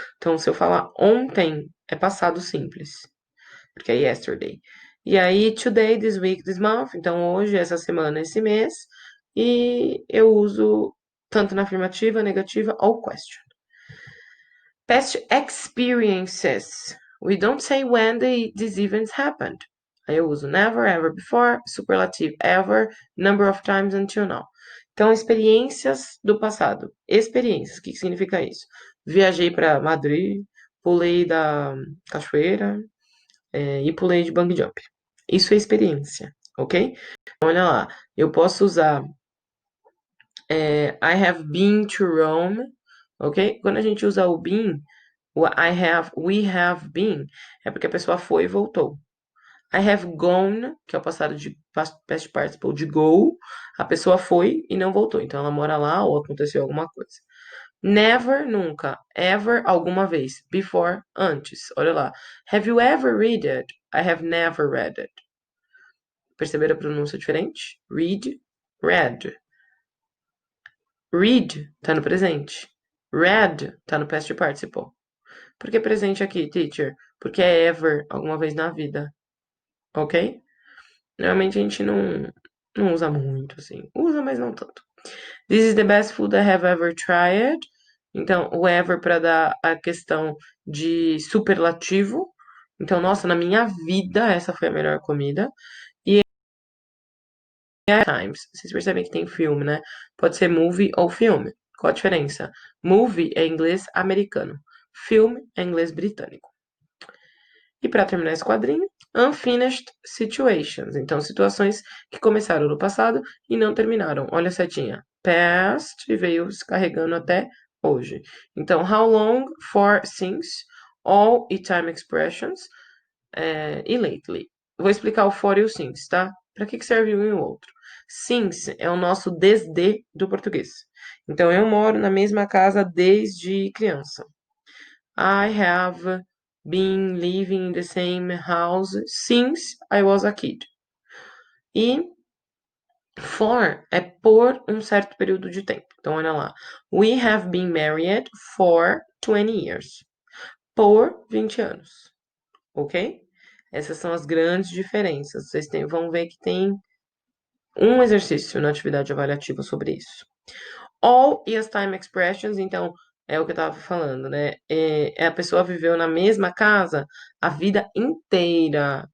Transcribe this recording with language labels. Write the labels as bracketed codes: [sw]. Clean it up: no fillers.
[pt] Então, se eu falar ontem, é passado simples, porque é yesterday. E aí, today, this week, this month, então hoje, essa semana, esse mês, e eu uso tanto na afirmativa, negativa ou question. [en] Past experiences. We don't say when these events happened. [pt] Aí eu uso [en] never, ever before, superlative ever, number of times until now. [pt] Então, experiências do passado. Experiências, o que significa isso? Viajei para Madrid, pulei da cachoeira e pulei de bungee jump. Isso é experiência, ok? Então, olha lá, eu posso usar [en] I have been to Rome, [pt] ok? Quando a gente usa o been, o we have been, é porque a pessoa foi e voltou. [en] I have gone, [pt] que é o passado de past participle de go, a pessoa foi e não voltou. Então ela mora lá ou aconteceu alguma coisa. Never, nunca. Ever, alguma vez. Before, antes. Olha lá. [en] Have you ever read it? I have never read it. [pt] Perceberam a pronúncia diferente? Read, read. Read tá no presente. Read tá no past participle. Por que presente aqui, teacher? Porque é ever, alguma vez na vida. Ok? Normalmente a gente não usa muito, assim. Usa, mas não tanto. [en] This is the best food I have ever tried. [pt] Então, o ever para dar a questão de superlativo. Então, nossa, na minha vida, essa foi a melhor comida. E times. Vocês percebem que tem filme, né? Pode ser movie ou filme. Qual a diferença? Movie é inglês americano. Filme é inglês britânico. E para terminar esse quadrinho, unfinished situations. Então, situações que começaram no passado e não terminaram. Olha a setinha. Past e veio se carregando até hoje. Então, how long, for, since, all e time expressions e lately. Vou explicar o for e o since, tá? Para que serve um e o outro? Since é o nosso desde do português. Então, eu moro na mesma casa desde criança. [en] I have been living in the same house since I was a kid. [pt] E for é por um certo período de tempo. Então, olha lá. [en] We have been married for 20 years. [pt] Por 20 anos. Ok? Essas são as grandes diferenças. Vão ver que tem um exercício na atividade avaliativa sobre isso. All e as time expressions, então, é o que eu tava falando, né? A pessoa viveu na mesma casa a vida inteira.